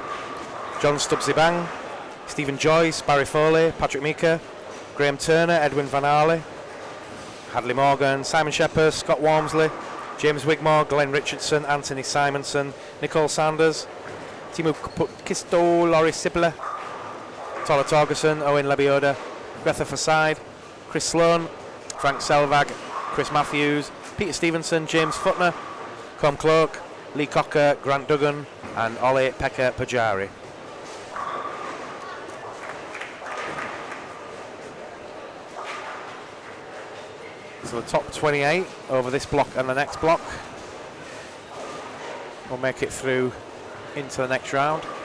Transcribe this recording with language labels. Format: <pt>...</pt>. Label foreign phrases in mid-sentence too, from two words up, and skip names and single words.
<en>John Stubbsy Bang, Stephen Joyce, Barry Foley, Patrick Meeker, Graham Turner, Edwin Van Arley, Hadley Morgan, Simon Shepherd, Scott Walmsley, James Wigmore, Glenn Richardson, Anthony Simonson, Nicole Sanders, Timo Pukkisto, Laurie Sippler, Tola Torgerson, Owen Lebioda, Greta Faside, Chris Sloan, Frank Selvag, Chris Matthews, Peter Stevenson, James Footner, Com Cloak, Lee Cocker, Grant Duggan and Ollie Pekka Pajari. So the top 28 over this block and the next block will make it through into the next round.</en>